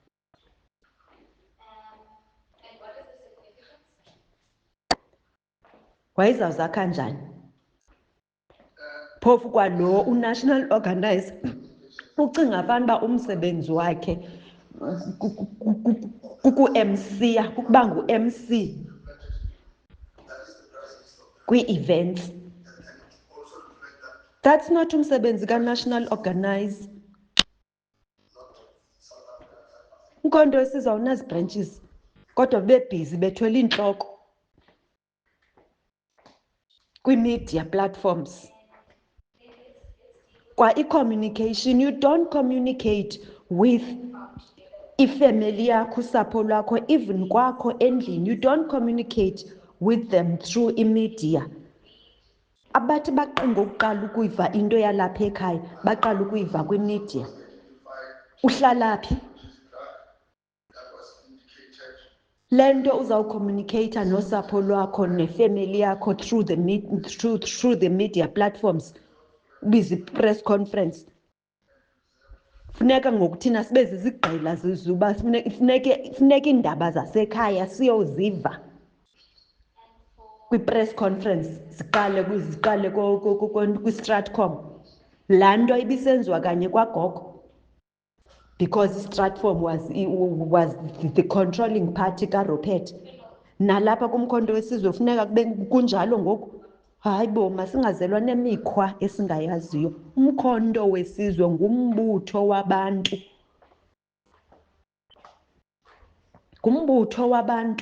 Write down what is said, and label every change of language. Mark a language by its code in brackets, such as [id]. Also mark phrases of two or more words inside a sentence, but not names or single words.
[xh] Wayezawuzakha njani? Phofu kwalo unational organizer ucinga fanuba umsebenzi wakhe kuku-MC-ya, kukuba ngu-MC kwii-events. [en] That's not [xh] umsebenzi ka-national organizer. Umkhonto wesizwe awunazi branches kodwa bebhizi bethwele intloko kwi-media platforms. Kwa i-communication, [en] you don't communicate with [xh] ifamily yakho, usapho lwakho, even kwakho endlini. [en] You don't communicate with them through i-media. [xh] Abathi baqinga ukuqala ukuyiva into yalapha ekhaya baqala ukuyiva kwi-media. Uhlala phi? Le nto uzawucommunicate nosapho lwakho nefamily yakho [en] through the media platforms, [xh] ubize i-press conference. Funeka ngoku thina sibe zizigqila zizuba funeka iindaba zasekhaya siyoziva kwi-press conference ziqale kwi-Stratcom. Laa nto ibisenziwa kanye kwagogo because i-Stratcom [en] was the controlling party [xh] kaRupert. Nalapha kumkhonto wesizwe funeka kube kunjalo ngoku. Hayi bo, masingazelwa nemikhwa esingayaziyo. Umkhonto wesizwe ngumbutho wabantu. Ngumbutho wabantu.